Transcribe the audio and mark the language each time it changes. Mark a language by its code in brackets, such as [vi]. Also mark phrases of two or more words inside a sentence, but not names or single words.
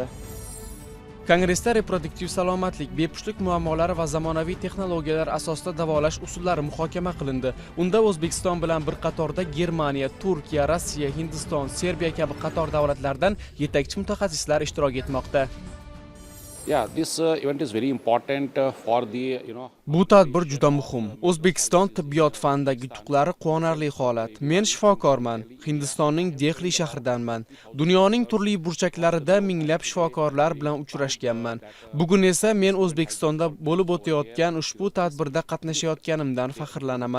[uz] Kongressda reproduktiv salomatlik, bepushtlik muammolari va zamonaviy texnologiyalar asosida davolash usullari muhokama qilindi. Unda O'zbekiston bilan bir qatorda Germaniya, Turkiya, Rossiya, Hindiston, Serbiya kabi qator davlatlardan yetakchi mutaxassislar ishtirok etmoqda. [en] This event is very important for the, [uz] Bu tadbir juda muhim. O'zbekiston tibbiyot fanidagi yutuqlari quvonarli holat. Men shifokorman. Hindistonning Dehli shahridanman. Dunyoning turli burchaklarida minglab shifokorlar bilan uchrashganman. Bugun esa men O'zbekistonda bo'lib o'tayotgan ushbu tadbirda qatnashayotganimdan faxrlanaman.